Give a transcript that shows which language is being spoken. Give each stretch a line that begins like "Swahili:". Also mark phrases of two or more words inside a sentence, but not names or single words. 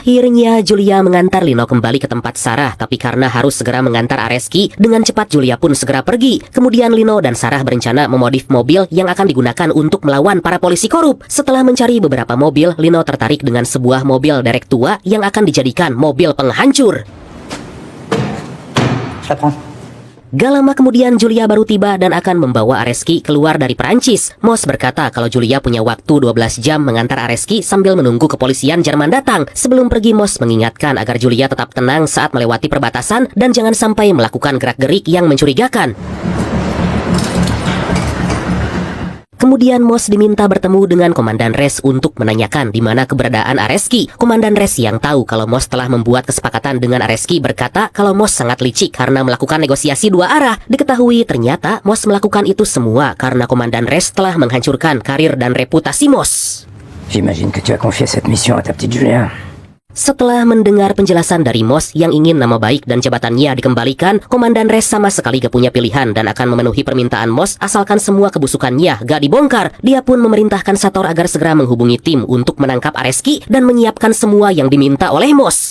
Indonesian: Akhirnya Julia mengantar Lino kembali ke tempat Sarah, tapi karena harus segera mengantar Areski, dengan cepat Julia pun segera pergi. Kemudian Lino dan Sarah berencana memodif mobil yang akan digunakan untuk melawan para polisi korup. Setelah mencari beberapa mobil, Lino tertarik dengan sebuah mobil derek tua yang akan dijadikan mobil penghancur.
French: Je la prends.
Indonesian: Gak lama kemudian Julia baru tiba dan akan membawa Areski keluar dari Perancis. Moss berkata kalau Julia punya waktu 12 jam mengantar Areski sambil menunggu kepolisian Jerman datang. Sebelum pergi, Moss mengingatkan agar Julia tetap tenang saat melewati perbatasan dan jangan sampai melakukan gerak-gerik yang mencurigakan. Kemudian Moss diminta bertemu dengan Komandan Res untuk menanyakan di mana keberadaan Areski. Komandan Res yang tahu kalau Moss telah membuat kesepakatan dengan Areski berkata kalau Moss sangat licik karena melakukan negosiasi dua arah. Diketahui ternyata Moss melakukan itu semua karena Komandan Res telah menghancurkan karir dan reputasi Moss.
French: J'imagine que tu as confié cette mission à ta petite Julien.
Indonesian: Setelah mendengar penjelasan dari Moss yang ingin nama baik dan jabatannya dikembalikan, Komandan Res sama sekali gak punya pilihan dan akan memenuhi permintaan Moss asalkan semua kebusukannya gak dibongkar. Dia pun memerintahkan Sator agar segera menghubungi tim untuk menangkap Areski dan menyiapkan semua yang diminta oleh Moss.